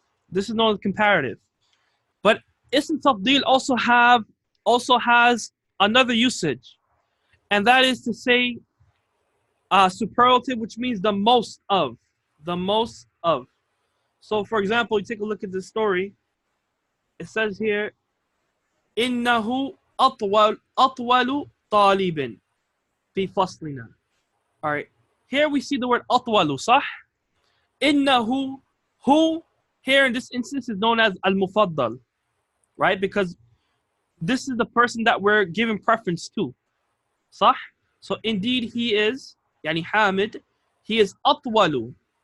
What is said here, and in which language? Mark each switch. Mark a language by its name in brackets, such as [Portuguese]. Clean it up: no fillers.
[English] This is known as comparative. But ism tafdeel also has another usage, and that is to say superlative, which means the most of. The most of. So, for example, you take a look at this story. [Arabic] It says here, إنه أطول طالب في فصلنا. [English] All right. Here we see the word أطول, صح? إنه, who here in this instance is known as al-mufaddal, right? Because this is the person that we're giving preference to, صح? So indeed he is, يعني حامد, he is أطول.